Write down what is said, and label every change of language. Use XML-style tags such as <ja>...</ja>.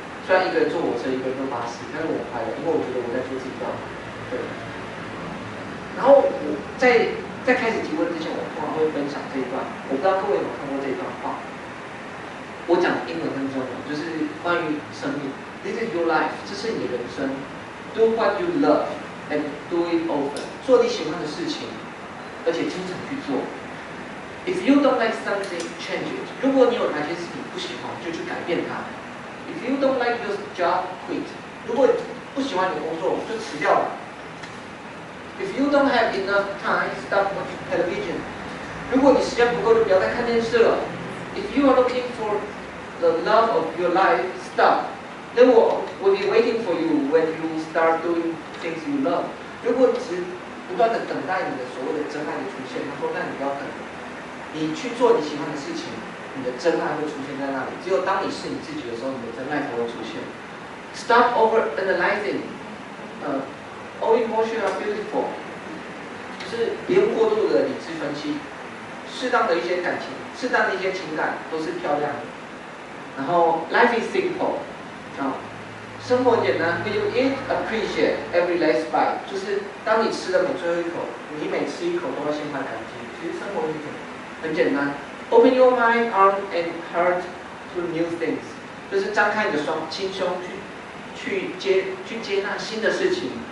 <zh>虽然一个人坐火车，一个人坐巴士，但是我快乐，因为我觉得我在做自己要的。对。然后我在开始提问之前，我通常会分享这一段。我不知道各位有没有看过这一段话。我讲英文跟中文，就是关于生命。</zh> <en>This is your life，</en> <zh>这是你的人生。</zh> <en>Do what you love and do it often。</en> <zh>做你喜欢的事情，而且经常去做。</zh> <en>If you don't like something, change it。</en> <zh>如果你有哪些事情不喜欢，就去改变它。</zh> <en>If you don't like your job, quit。</en> <zh>如果不喜欢你的工作，就辞掉了。</zh> <en>If you don't have enough time, stop watching television。</en> <zh>如果你时间不够，就不要再看电视了。</zh> <en>If you are looking for the love of your life, stop. They will be waiting for you when you start doing things you love。</en> <zh>如果你只不断的等待你的所谓的真爱的出现，他说，那你不要等，你去做你喜欢的事情。你的真爱会出现在那里，只有当你是你自己的时候，你的真爱才会出现。</zh> <en>Stop over-analyzing，all emotions are beautiful，</en> <zh>就是不用过度的理智分析，适当的一些感情，适当的一些情感都是漂亮的。然后</zh> <en>life is simple，</en> <zh>生活简单。</zh> <en>When you eat, appreciate every last bite，</en> <zh>就是当你吃的每最后一口，你每吃一口都要心怀感激。其实生活很简单。</zh> <en>Open your mind, arm, and heart to new things，</en> <zh>就是张开你的心胸去接纳新的事情。</zh>